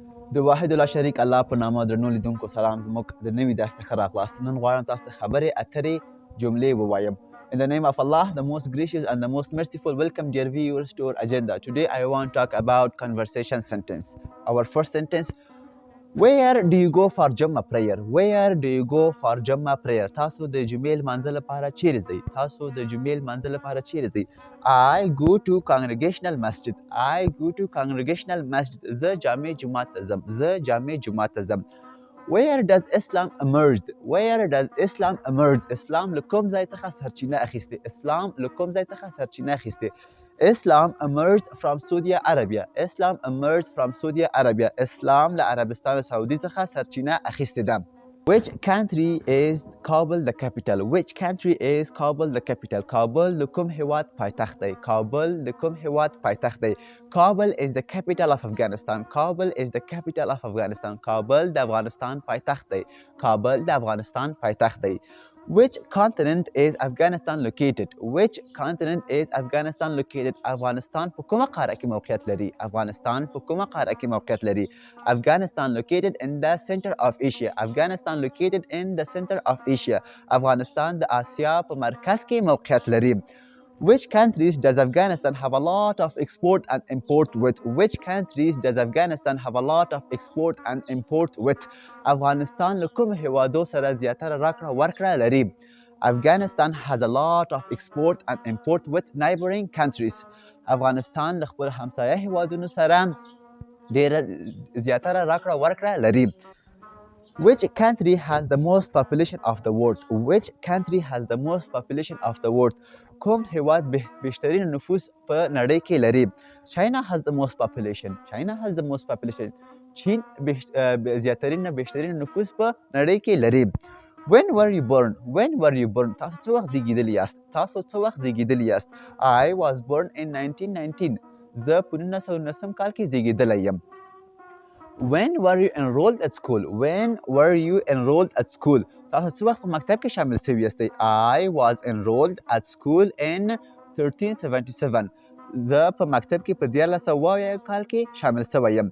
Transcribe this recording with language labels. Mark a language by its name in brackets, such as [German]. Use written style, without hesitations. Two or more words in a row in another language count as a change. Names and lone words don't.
[Pashto] د واحد الله شریک الله په نامه درنو لیدونکو سلام. زموږ د نوي درس څخه راغلاست. نن غواړم تاسو ته خبرې اترې جملې ووایم. [English] In the name of Allah, the most gracious and the most merciful, welcome dear viewers to our agenda. Today I want to talk about conversation sentence. Our first sentence, where do you go for Jumma prayer? Where do you go for Jumma prayer? [Pashto] تاسو د جمعې لمانځه لپاره چیرې ځئ؟ تاسو د جمعې لمانځه لپاره چیرې ځئ؟ [English] I go to congregational masjid. I go to congregational masjid. [Pashto] زه جامع جومات ته ځم. زه جامع جومات ته ځم. [English] Where does Islam emerged? Where does Islam emerged? [Pashto] اسلام له کوم ځای څخه سرچینه اخیستې؟ اسلام له کوم ځای څخه سرچینه اخیستې؟ [English] Islam emerged from Saudi Arabia. Islam emerged from Saudi Arabia. [Pashto] اسلام له عربستان سعودي څخه سرچینه اخیستې ده. [English] Which country is Kabul the capital? Which country is Kabul the capital? [Pashto] کابل د کوم هیواد پایتخت دی؟ کابل د کوم هیواد پایتخت دی؟ [English] Kabul is the capital of Afghanistan. Kabul is the capital of Afghanistan. [Pashto] کابل د افغانستان پایتخت دی. کابل د افغانستان پایتخت دی. [English] Which continent is Afghanistan located? Which continent is Afghanistan located? [Pashto] افغانستان په کومه قاره کې موقعیت لري؟ افغانستان په کومه قاره کې موقعیت لري؟ [English] Afghanistan located in the center of Asia. Afghanistan located in the center of Asia. [Pashto] افغانستان د آسیا په مرکز کې موقعیت لري. [English] Which countries does Afghanistan have a lot of export and import with? Which countries does Afghanistan have a lot of export and import with? [Pashto] افغانستان له کوم هیوادو سره زیاتره راکړه ورکړه لري؟ [English] Afghanistan has a lot of export and import with neighboring countries. [Pashto] افغانستان له خپل همسایه هیوادونو سره ډیره زیاتره راکړه ورکړه لري. [English] Which country has the most population of the world? Which country has the most population of the world? [Pashto] کوم هیواد بیشترین نفوس په نړۍ کې لري؟ [English] China has the most population. China has the most population. [Pashto] چین زیاترین بیشترین نفوس په نړۍ کې لري. [English] When were you born? When were you born? [Pashto] تاسو څه وخت زیږیدلی یاست؟ تاسو څه وخت زیږیدلی یاست؟ [English] I was born in 1919. [Pashto] زه په 1919 کال کې زیږیدلی یم. [English] When were you enrolled at school? When were you enrolled at school? [Pashto] تاسو څه وخت په مکتب کې شامل شوي یاستئ؟ [English] I was enrolled at school in 1377. [Pashto] زه په مکتب کې په 1300 کال کې شامل شوی یم.